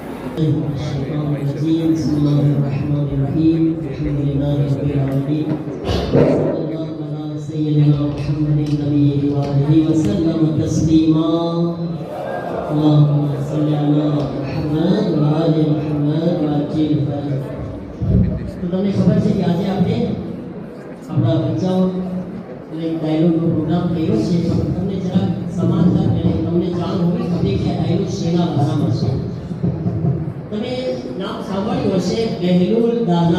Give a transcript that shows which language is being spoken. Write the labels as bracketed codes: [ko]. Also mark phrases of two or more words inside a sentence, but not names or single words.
[ar] الشيطان الرجيم بسم الله الرحمن الرحيم الحمد لله رب العالمين صلى الله على سيدنا محمد النبي وآله وسلم تسليما اللهم صل على محمد وآل محمد وعجل فرج. [gu] તો તમને ખબર છે કે આજે આપણે આપણા બચ્ચાઓ એક ડાયલોગનો પ્રોગ્રામ કર્યો છે. તમને જરા સમાનતા અને તમને જાણ હોવી જોઈએ કે ડાયલોગ શેના બારામાં છે. તમે નામ સાંભળ્યું હશે, બેહલુલ દાના.